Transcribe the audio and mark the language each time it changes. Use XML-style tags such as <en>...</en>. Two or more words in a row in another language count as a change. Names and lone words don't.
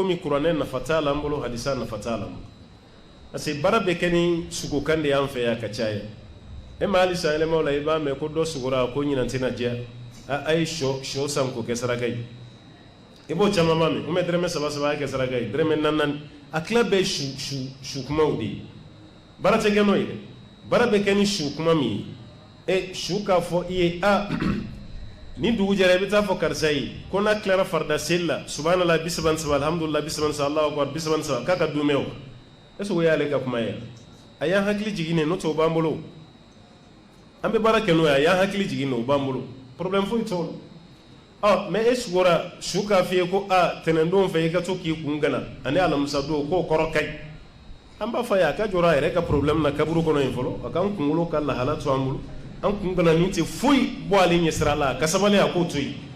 <bm>komi kuranɛ nafa t'a la an bolo hadisa nafa t'a la</bm> <fr>parce que</fr> <bm>baara bɛ kɛ ni sugokan de y'an fɛ yan ka caya e ma hali san yɛlɛmaw la i b'a mɛn ko dɔ sugora ko ɲinan tɛna diya a ye sɔ san k'o kɛ saraka ye i b'o caman ma mɛn o mɛ dɛrɛmɛ 3 a ye kɛ saraka ye dɛrɛmɛ 4 a tila bɛɛ su kumaw de ye baara tɛ kɛ n'o ye dɛ baara bɛ kɛ ni su kuma min ye su k'a fɔ i ye ni dugu jɛra i bɛ taa fɔ karisa ye ko n'a tilara farida seli la subhanallah 33 alhamdulillah 33</bm> <ar>الله أكبر</ar> <bm>33 k'a ka dumɛ o</bm> <fr>est-ce que</fr> <bm>o y'ale ka kuma ye a y'an hakili jigin n'o tɛ o b'an bolo an bɛ baara kɛ n'o ye a y'an hakili jigin o b'an bolo problème foyi t'o la mais e sugora su k'a f'i ye ko tɛnɛndon fɛ i ka to k'i kun gana ani alamisa don k'o kɔrɔ ka ɲi an b'a fɔ a ye a ka jɔrɔ a yɛrɛ ka problème na kaburu kɔnɔ yen fɔlɔ a k'an kunkolo ka lahala to an bolo an kun gana nin tɛ foyi bɔ ale ɲɛ sira la ka sabali a k'o to yen</bm>